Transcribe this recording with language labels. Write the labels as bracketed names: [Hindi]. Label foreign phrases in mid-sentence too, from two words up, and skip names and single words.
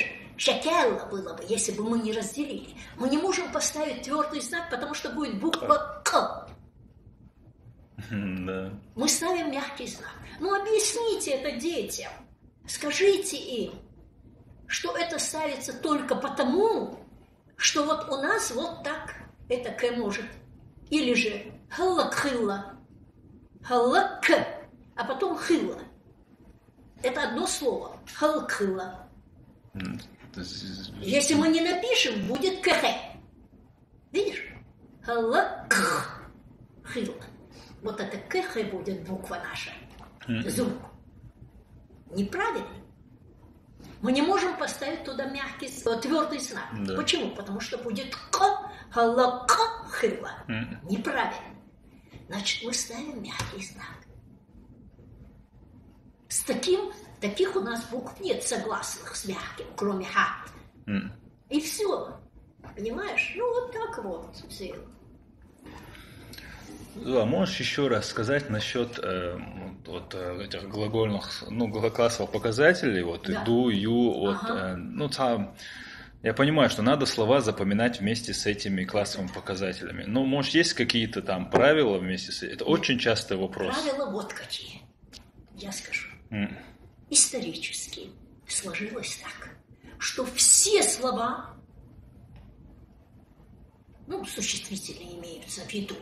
[Russian] Щекелла было бы, если бы мы не разделили. Мы не можем поставить твердый знак, потому что будет буква К. Да. Мы ставим мягкий знак. Ну, объясните это детям. Скажите им, что это ставится только потому, что вот у нас вот так это К может. Или же халлак-хилла. Халлак, а потом хилла. Это одно слово. Халлак-хилла. Если мы не напишем, будет кх. Видишь? Халлак-хилла. Вот это кх будет буква наша. Звук. Неправильно. Мы не можем поставить туда мягкий, твердый знак. Да. Почему? Потому что будет к, халака-хила. Неправильно. Значит, мы ставим мягкий знак. Таких у нас букв нет согласных с мягким, кроме ха. И все. Понимаешь? Ну, вот так вот. А можешь еще раз сказать насчет этих глагольных, глаголовых показателей, да. [English] do, you, [Russian] я понимаю, что надо слова запоминать вместе с этими классовыми показателями. Но, может, есть какие-то там правила вместе с этим? Это очень частый вопрос. Правила вот какие. Я скажу. Исторически сложилось так, что все слова Ну, существительные имеются в виду.